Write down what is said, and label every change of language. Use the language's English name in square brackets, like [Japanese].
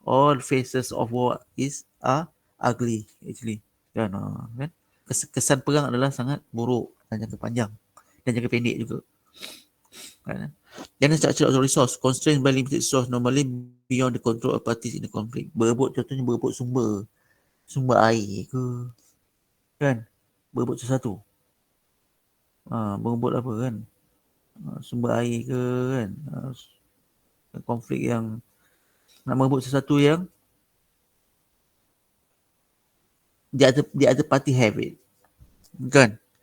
[English] All faces of war are ugly actually. [Malay] Kan. Kesan perang adalah sangat buruk dan jangka panjang dan jangka pendek juga. Kan. [English] Then structure of resource constrained by limited resource normally beyond the control of parties in the conflict. [Malay] Contohnya berebut sumber air ke. Kan. Berebut sesuatu. Berebut apa kan. Sumber air ke kan. Konflik yang nak merebut sesuatu yang [English] the other party have it. [Malay] Kan.